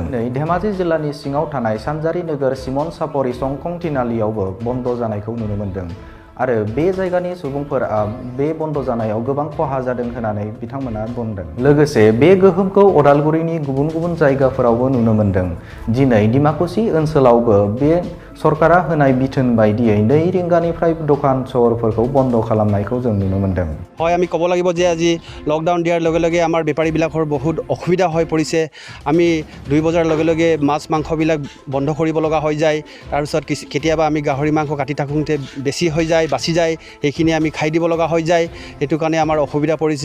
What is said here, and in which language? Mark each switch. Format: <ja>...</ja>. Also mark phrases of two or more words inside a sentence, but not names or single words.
<brx>धेमाजि जिल्लानि सिङाव थानाय सानजारि नोगोर सिमन सापरि संकं तिनालियावबो बन्द जानायखौ नुनो मोन्दों आरो बे जायगानि सुबुंफोरा बे बन्द जानायाव गोबां खहा जादों होननानै बिथांमोना बुंदों। लोगोसे बे गोहोमखौ अदालगुरिनि गुबुन गुबुन जायगाफोरावबो नुनो मोन्दों। दिनै डिमाकुसि ओनसोलावबो बे सरकारा होनाय बिथोन बायदियै 2 रिंगानिफ्राय दखान सहरफोरखौ बन्द खालामनायखौ जों नुनो मोन्दों।</brx> <as>হয় আমি ক'ব লাগিব যে আজি লকডাউন দিয়াৰ লগে লগে আমাৰ বেপাৰীবিলাকৰ বহুত অসুবিধা হৈ পৰিছে। আমি 2 বজাৰ লগে লগে মাছ মাংসবিলাক বন্ধ কৰিব লগা হৈ যায়। তাৰপিছত কেতিয়াবা আমি গাহৰি মাংস কাটি থাকোঁতে বেছি হৈ যায় বাচি যায়, সেইখিনি আমি খাই দিব লগা হৈ যায়। সেইটো কাৰণে আমাৰ অসুবিধা পৰিছে।</as>